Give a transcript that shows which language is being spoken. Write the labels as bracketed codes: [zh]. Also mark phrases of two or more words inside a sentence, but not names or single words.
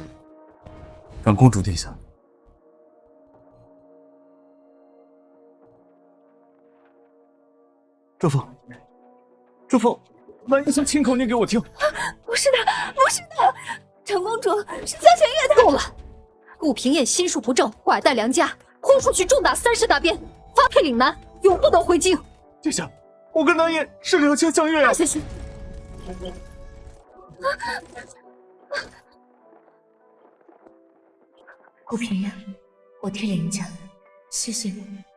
[zh] 長公主殿下，這封，南煙想親口念給我聽。不是的，不是的，長公主是江弦月的。夠了，顧平燕心術不正，拐帶良家，豁出去重打30大鞭，發配嶺南，永不得回京。殿下，我跟南煙是兩情相悅呀。謝謝。顧平燕，我替林家，謝謝你。